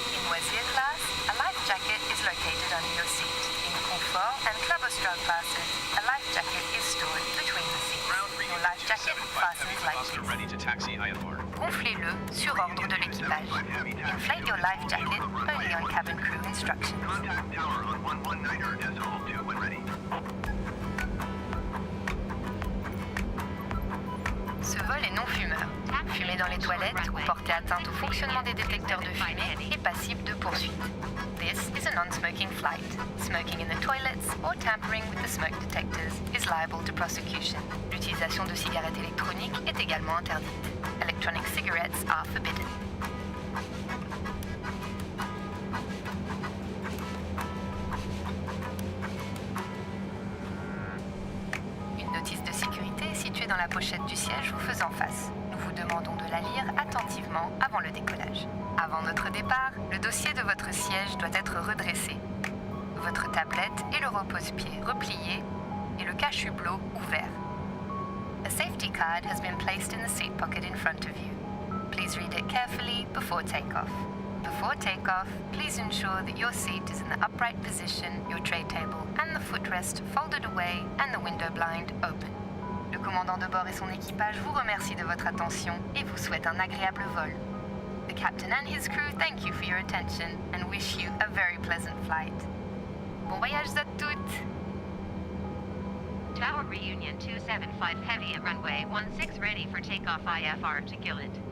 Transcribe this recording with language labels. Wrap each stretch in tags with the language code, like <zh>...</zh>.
<en>In loisir class, a life jacket is located under your seat. In comfort and club austral classes, a life jacket is stored between the seats. Your life jacket fastens like this. Ready to taxi IFR.</en> <fr>Gonflez-le sur ordre de l'équipage.</fr> <en>Inflate your life jacket only on cabin crew instructions. Contact tower on 119er decimal 2 when ready.</en> <fr>Ce vol est non fumeur. Fumer dans les toilettes ou porter atteinte au fonctionnement des détecteurs de fumée est passible de poursuite.</fr> <en>This is a non-smoking flight. Smoking in the toilets or tampering with the smoke detectors is liable to prosecution.</en> <fr>L'utilisation de cigarettes électroniques est également interdite.</fr> <en>Electronic cigarettes are forbidden.</en> <fr>Une notice de sécurité est située dans la pochette du siège vous faisant face. Nous vous demandons de la lire attentivement avant le décollage. Avant notre départ, le dossier de votre siège doit être redressé. Votre tablette et le repose-pied repliés et le cache-hublot ouvert.</fr> <en>A safety card has been placed in the seat pocket in front of you. Please read it carefully before takeoff. Before takeoff, please ensure that your seat is in the upright position, your tray table and the footrest folded away and the window blind open.</en> <fr>Le commandant de bord et son équipage vous remercient de votre attention et vous souhaitent un agréable vol.</fr> <en>The captain and his crew thank you for your attention and wish you a very pleasant flight.</en> <fr>Bon voyage à toutes!</fr> <en>Tower Reunion 275 Heavy at runway 16 ready for takeoff IFR to Gillett.</en>